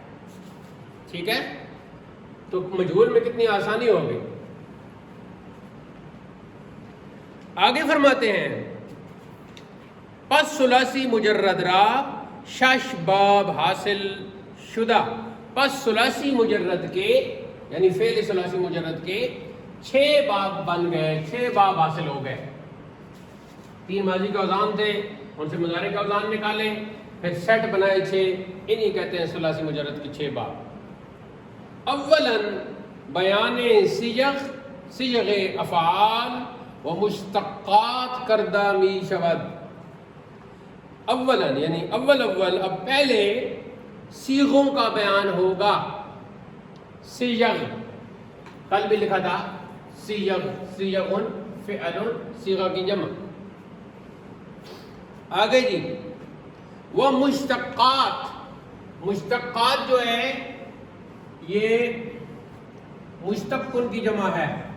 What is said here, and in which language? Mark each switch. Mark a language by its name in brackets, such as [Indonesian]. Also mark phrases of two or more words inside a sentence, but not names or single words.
[Urdu] ٹھیک ہے، تو مجہول میں کتنی آسانی ہوگی. آگے فرماتے ہیں [Persian] پس ثلاثی مجرد را 6 باب حاصل شدہ. [Urdu] پس ثلاثی مجرد کے، یعنی فعل ثلاثی مجرد کے 6 باب بن گئے، 6 باب حاصل ہو گئے. 3 ماضی کے اوزان تھے، ان سے مضارع کا اوزان نکالیں، پھر سیٹ بنائے 6، انہی کہتے ہیں ثلاثی مجرد کے 6 باب. [Persian] اولاً بیان صیغ افعال و مشتقات کردہ می شود. [Urdu] اولاً یعنی اول اب پہلے صیغوں کا بیان ہوگا. صیغ کل بھی لکھا تھا، صیغ، صیغن، فعل، صیغہ کی جمع. آگے جی وہ مشتقات، مشتقات جو ہے یہ مشتقن کی جمع ہے.